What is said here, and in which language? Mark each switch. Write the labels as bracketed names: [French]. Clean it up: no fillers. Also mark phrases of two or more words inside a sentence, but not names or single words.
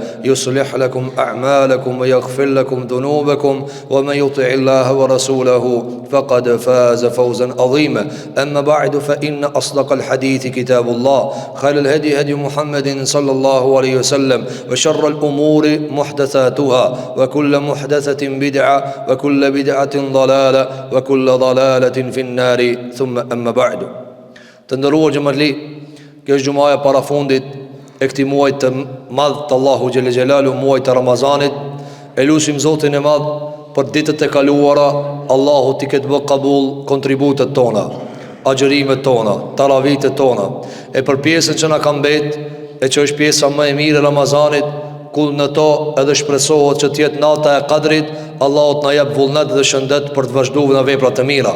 [Arabic] يصلح لكم أعمالكم ويغفر لكم ذنوبكم ومن يطع الله ورسوله فقد فاز فوزا عظيما أما بعد فإن أصدق الحديث كتاب الله خير الهدي هدي محمد صلى الله عليه وسلم وشر الأمور محدثاتها وكل محدثة بدعة وكل بدعة ضلالة وكل ضلالة في النار ثم أما بعد [Albanian] Të ndëruar xhamatli, kjo është xumaja para fundit e këtij muaji të madh të Allahu xhelle xhelalu, muaji të Ramazanit. E lutim Zotin e madh për ditët e kaluara, Allahu t'i ketë bë qabul kontributet tona, agjërimet tona, taravitet tona, e për pjesën që na ka mbet, e që është pjesa më e mirë e Ramazanit, ku në to edhe shpresohet që të jetë nata e Qadrit, Allahu t'na jap vullnet dhe shëndet për të vazhduar në vepra të mira.